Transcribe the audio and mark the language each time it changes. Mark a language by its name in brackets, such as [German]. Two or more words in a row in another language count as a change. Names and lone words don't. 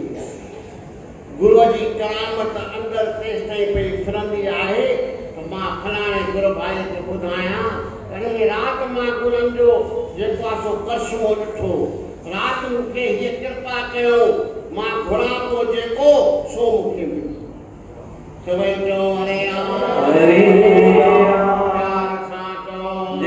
[Sindhi] आहे गुरुअ जी करामत अंदरि तेसि ताईं पई फिरंदी आहे त मां फलाणे गुरू भाई खे ॿुधायां अड़े राति मां गुरुनि जो जेको आहे सो करिश्मो ॾिठो राति मूंखे हीअ कृपा कयो मां घुरां थो जेको सो मूंखे मिलियो सभई चओ हरे राम हरे राम सां चओ